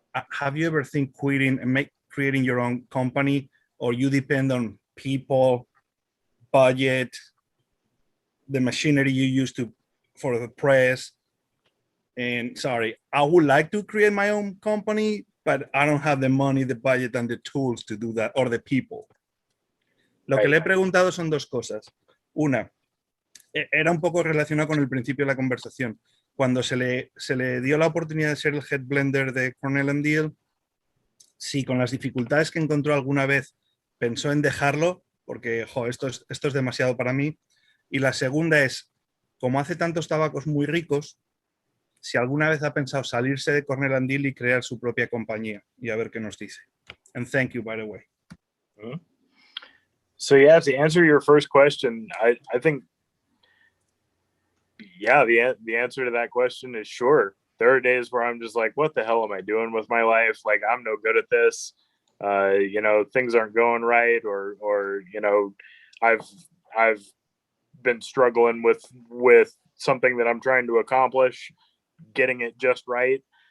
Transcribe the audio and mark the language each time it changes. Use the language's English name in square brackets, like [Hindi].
[English] Have you ever think quitting and creating your own company, or you depend on people, budget, the machinery you use for the press? And sorry, I would like to create my own company, but I don't have the money, the budget, and the tools to do that, or the people. [Spanish] Lo que le he preguntado son dos cosas. Una, era un poco relacionado con el principio de la conversación. Cuando se le dio la oportunidad de ser el head blender de Cornell Diehl, si con las dificultades que encontró alguna vez pensó en dejarlo, porque esto es demasiado para mí. Y la segunda es, como hace tantos tabacos muy ricos, si alguna vez ha pensado salirse de Cornell Diehl y crear su propia compañía, y a ver qué nos dice. [English] And thank you, by the way. So yeah, to answer your first question, I think, yeah, the answer to that question is sure. There are days where I'm just like, what the hell am I doing with my life? Like, I'm no good at this. You know, things aren't going right, or you know, I've been struggling with something that I'm trying to accomplish, getting it just right.